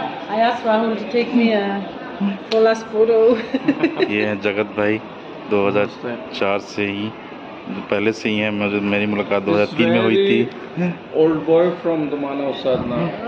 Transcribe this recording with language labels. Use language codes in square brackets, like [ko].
[en] I asked Rahul to take me for last photo. [hi] ये है जगत भाई, 2004 से ही, पहले से ही है। मेरी मुलाकात 2003 में हुई थी। [en] Old boy from the Manav Sadhana.